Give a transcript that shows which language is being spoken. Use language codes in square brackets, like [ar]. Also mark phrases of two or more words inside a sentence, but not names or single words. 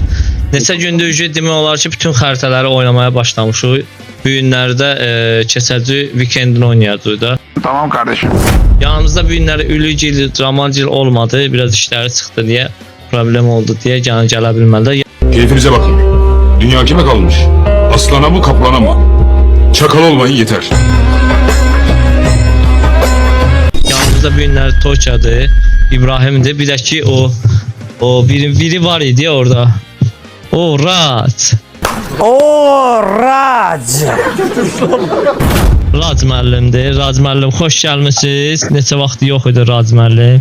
[az] Neçə gündür demək olar ki, bütün xəritələri oynamaya başlamışıq. Bu günlərdə keçəci weekendini oynayacağıq da. [tr] Tamam kardeşim. [az] Yanımızda bu günləri Ülügil, Camancil olmadı. Biraz işləri çıxdı deyə, problem oldu deyə gələ bilmədi. [tr] Keyfinize bakın. Dünya kime kalmış? Aslana mı kaplana mı? Çakal olmayın yeter. [az] Yanımızda bu günləri Tokyadır, İbrahim'dir. Bir də ki o biri var idi orada. O Rac. Rac müəllimdir. Rac müəllim xoş gəlmisiniz. Neçə vaxt yox idi Rac müəllim.